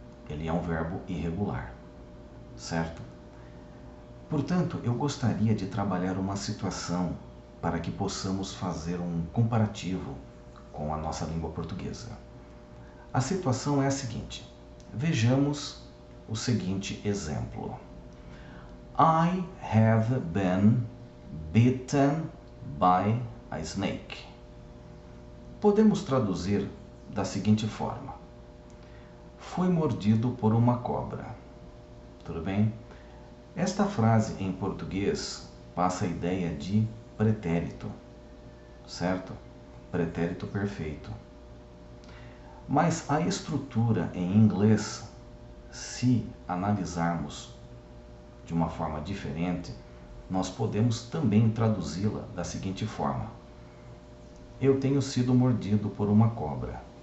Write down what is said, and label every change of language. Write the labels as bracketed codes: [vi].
[pt] Ele é um verbo irregular. Certo? Portanto, eu gostaria de trabalhar uma situação para que possamos fazer um comparativo com a nossa língua portuguesa. A situação é a seguinte: vejamos o seguinte exemplo. [en] I have been bitten by a snake. [pt] Podemos traduzir da seguinte forma: fui mordido por uma cobra. Tudo bem? Esta frase em português passa a ideia de pretérito, certo? Pretérito perfeito. Mas a estrutura em inglês, se analisarmos de uma forma diferente, nós podemos também traduzi-la da seguinte forma: eu tenho sido mordido por uma cobra.